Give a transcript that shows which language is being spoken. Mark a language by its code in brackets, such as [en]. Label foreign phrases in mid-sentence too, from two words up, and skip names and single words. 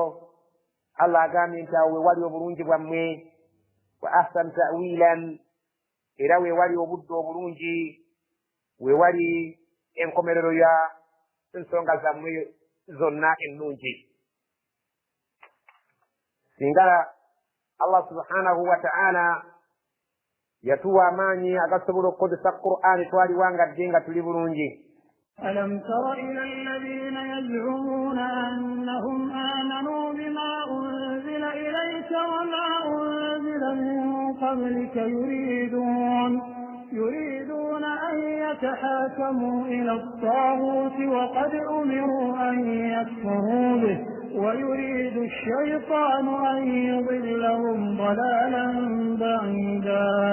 [lg] Allah agambye nti awo we wali obulungi bwammwe [ar] وأحسن تأويلا [lg] era we wali obudde obulungi we wali enkomerero ya ensonga zammwe zonna ennungi. Singa [ar] الله سبحانه وتعالى [lg] yatuwa amaanyi agasobola okukozesa Qur'ani twaliwangadde nga tuli bulungi. [ar] ألم تر إلى الذين يزعمون أنهم آمنوا بما أنزل إليك وما أنزل من قبلك يريدون أن يتحاكموا إلى الطاغوت وقد أمروا أن يكفروا به ويريد الشيطان أن يضلهم ضلالا بعيدا.